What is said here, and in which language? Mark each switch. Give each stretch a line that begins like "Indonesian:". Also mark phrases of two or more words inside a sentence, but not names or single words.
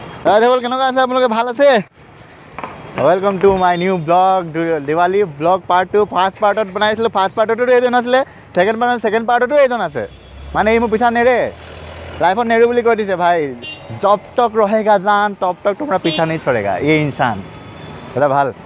Assamese: ৰাইজসকল কেনেকুৱা আছে আপোনালোকে ভাল আছে
English: Welcome to my new vlog Diwali vlog part 2
Assamese: ফাৰ্ষ্ট পাৰ্টত বনাইছিলোঁ ফাৰ্ষ্ট পাৰ্টতো এইজন আছিলে ছেকেণ্ড পাৰ্টতো এইজন আছে মানে এই মোৰ পিছা নেৰে লাইফত নেৰো বুলি কৈ দিছে ভাই
Hindi: जब तक रहेगा जान तब तक तुम्हारा पीछा नहीं छोड़ेगा ये इंसान
Assamese: এটা ভাল